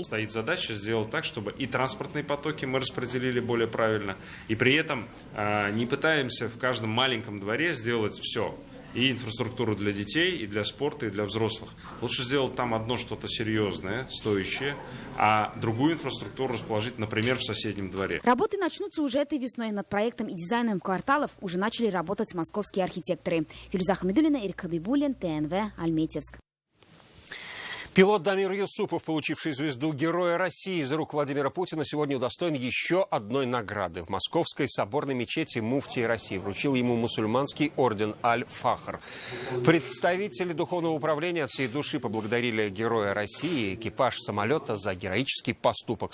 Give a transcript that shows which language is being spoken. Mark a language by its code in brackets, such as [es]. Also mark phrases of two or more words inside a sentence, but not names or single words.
[ru] Стоит задача сделать так, чтобы и транспортные потоки мы распределили более правильно, и при этом не пытаемся в каждом маленьком дворе сделать все. И инфраструктуру для детей, и для спорта, и для взрослых. Лучше сделать там одно что-то серьезное, стоящее, а другую инфраструктуру расположить, например, в соседнем дворе. Работы начнутся уже этой весной. Над проектом и дизайном кварталов уже начали работать московские архитекторы. Фируза Хамидуллина, Эрик Хабибуллин, ТНВ, Альметьевск. Пилот Дамир Юсупов, получивший звезду Героя России из рук Владимира Путина, сегодня удостоен еще одной награды. В Московской соборной мечети муфтий России вручил ему мусульманский орден Аль-Фахр. Представители Духовного управления от всей души поблагодарили Героя России и экипаж самолета за героический поступок.